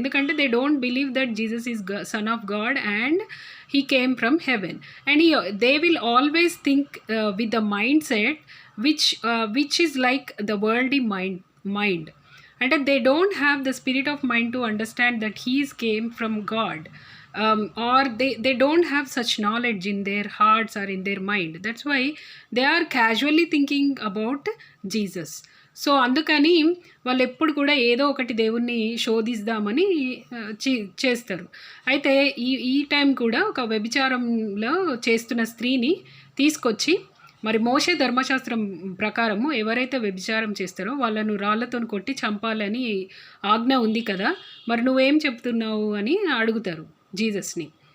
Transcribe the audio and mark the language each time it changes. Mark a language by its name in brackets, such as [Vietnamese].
[English] ఎందుకంటే they don't believe that Jesus is son of God and he came from heaven, and they will always think with the mind set which is like the worldly mind. అంటే they don't have the spirit of mind to understand that he's came from God. Or they don't have such knowledge in their hearts or in their mind. That's why they are casually thinking about Jesus. [Telugu] So అందుకని వాళ్ళు ఎప్పుడు కూడా ఏదో ఒకటి దేవుణ్ణి శోధిద్దామని చేస్తారు. అయితే ఈ టైం కూడా ఒక వ్యభిచారంలో చేస్తున్న స్త్రీని తీసుకొచ్చి, మరి మోషే ధర్మశాస్త్రం ప్రకారము ఎవరైతే వ్యభిచారం చేస్తారో వాళ్ళను రాళ్లతో కొట్టి చంపాలని ఆజ్ఞ ఉంది కదా, మరి నువ్వేం చెప్తున్నావు అని అడుగుతారు జీసస్ని.